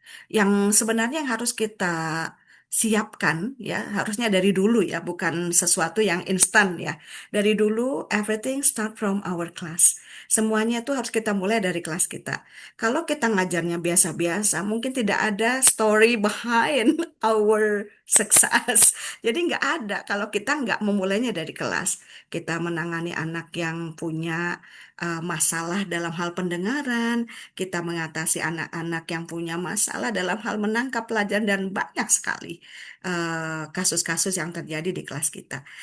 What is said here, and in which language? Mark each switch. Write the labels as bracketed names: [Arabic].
[Indonesian] Yang sebenarnya yang harus kita siapkan ya, harusnya dari dulu ya, bukan sesuatu yang instan ya. Dari dulu, [English] everything start from our class. [Indonesian] Semuanya itu harus kita mulai dari kelas kita. Kalau kita ngajarnya biasa-biasa, mungkin tidak ada [English] story behind our success. [Indonesian] Jadi nggak ada kalau kita nggak memulainya dari kelas. Kita menangani anak yang punya masalah dalam hal pendengaran, kita mengatasi anak-anak yang punya masalah dalam hal menangkap pelajaran, dan banyak sekali kasus-kasus yang terjadi di kelas kita.